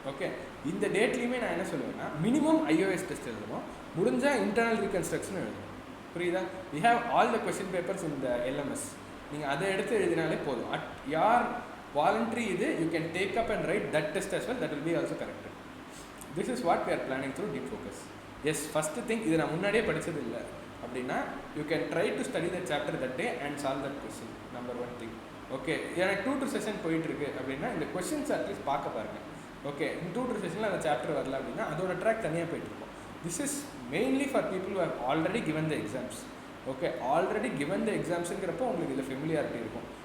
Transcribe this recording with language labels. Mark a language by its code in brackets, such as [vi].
[ta] Okay, இந்த டேட்லேயுமே நான் என்ன சொல்லுவேன்னா, மினிமம் ஐஓஎஸ் டெஸ்ட் எழுதணும், முடிஞ்சால் இன்டர்னல் ரீகன்ஸ்ட்ரக்ஷன் எழுதணும். புரியுதா? [en] We have all the question papers in the LMS. [ta] நீங்கள் அதை எடுத்து எழுதினாலே போதும். [en] At your voluntary இது, you can take up and write that test as well, that will be also corrected. This is what we are planning through deep focus. Yes, first thing, [ta] இது நான் முன்னாடியே படித்தது இல்லை அப்படின்னா [en] You can try to study the chapter that day and solve that question. Number 1 thing. [ta] Okay, எனக்கு 2 session போயிட்டுருக்கு அப்படின்னா இந்த கொஸ்டின்ஸ் அட்லீஸ்ட் பார்க்க பாருங்கள். ஓகே, இந்த 2 செஷனில் அந்த சாப்டர் வரல அப்படின்னா அதோட ட்ராக் தனியாக போயிட்டுருக்கும். [en] This is mainly for people who have already given the exams. Okay, already given the எக்ஸாம்ஸுங்கிறப்போ [ta] உங்களுக்கு இதில் ஃபெமிலியாரிட்டி இருக்கும்.